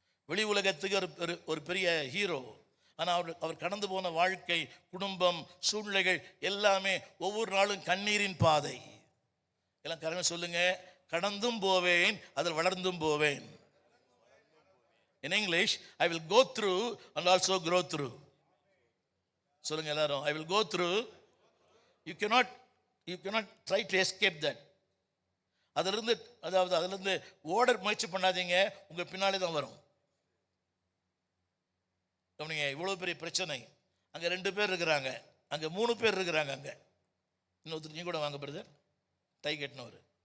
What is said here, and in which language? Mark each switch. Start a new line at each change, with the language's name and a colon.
Tamil: வெளி உலகத்துக்கு ஒரு பெரிய ஹீரோ. ஆனால் அவர் கடந்து போன வாழ்க்கை, குடும்பம், சூழ்நிலைகள் எல்லாமே ஒவ்வொரு நாளும் கண்ணீரின் பாதை. எல்லாம் கரெக்டாக சொல்லுங்க. கடந்தும் போவேன், அதில் வளர்ந்தும் போவேன்.
English: In English, I will go through and also grow through.
Tamil: சொல்லுங்க எல்லாரும்,
English: I will go through. You cannot try to escape that.
Tamil: அதிலிருந்து ஓட முயற்சி பண்ணாதீங்க, உங்க பின்னாலே தான் வரும். கவனிங்க, இவ்வளவு பெரிய பிரச்சனை. அங்க 2 பேர் இருக்கிறாங்க, அங்க 3 பேர் இருக்கிறாங்க. அங்க இன்னொருத்தர், நீ கூட வாங்க பிரதர், டை கட்டினவர்.